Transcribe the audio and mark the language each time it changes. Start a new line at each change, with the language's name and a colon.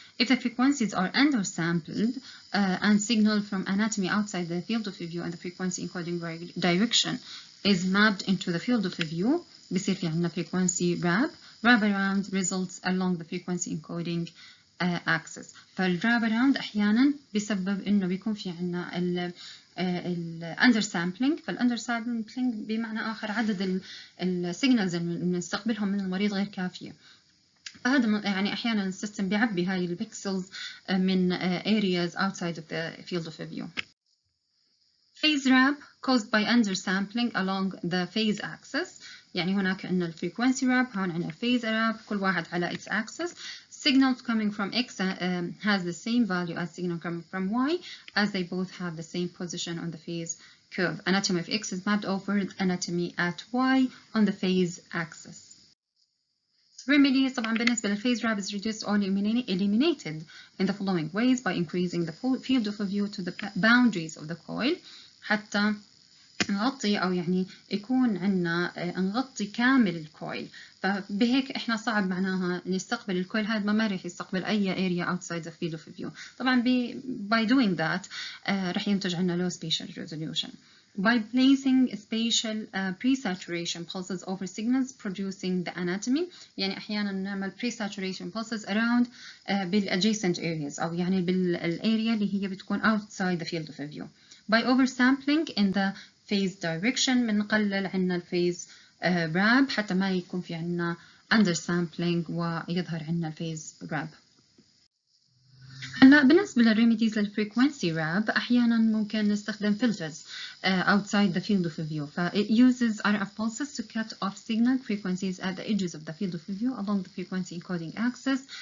English: If the frequencies are undersampled and signal from anatomy outside the field of view and the frequency encoding direction is mapped into the field of view
Arabic: بيصير في عندنا
English: frequency wraparound results along the frequency encoding axis.
Arabic: فالwraparound أحيانا بسبب إنه بيكون في عندنا ال undersampling. فالundersampling بمعنى آخر عدد السيجنالز اللي بنستقبلهم من المريض غير كافية. فهذا يعني أحيانا السيستم بيعبي هاي البيكسلز من
English: areas outside of the field of view. phase ramp caused by undersampling along the phase axis.
Arabic: يعني هناك عندنا الفريكونسي ramp، هون عندنا الphase ramp، كل واحد على x axis.
English: Signals coming from x has the same value as signal coming from y, as they both have the same position on the phase curve. Anatomy of x is mapped over anatomy at y on the phase axis. Remedies طبعا بالنسبة للphase ramp is reduced or eliminated in the following ways: by increasing the field of view to the boundaries of the coil
Arabic: حتى نغطي أو يعني يكون عندنا نغطي كامل الكويل. فبهيك إحنا صعب معناها نستقبل الكويل هذا ما راح يستقبل أي
English: area outside the field of view. طبعا by doing that
Arabic: راح ينتج عنا
English: low spatial resolution. By placing spatial pre-saturation pulses over signals producing the anatomy،
Arabic: يعني أحيانا نعمل
English: pre-saturation pulses around بالadjacent areas أو يعني بالarea اللي هي بتكون outside the field of view. By oversampling in the phase direction
Arabic: بنقلل عنا الفيز ramp حتى ما يكون في عنا undersampling ويظهر عنا الفيز ramp. هلا بالنسبة للريميديز للفريكونسي ramp أحيانا ممكن نستخدم
English: filters outside the field of view. It uses RF pulses to cut off signal frequencies at the edges of the field of view along the frequency encoding axis.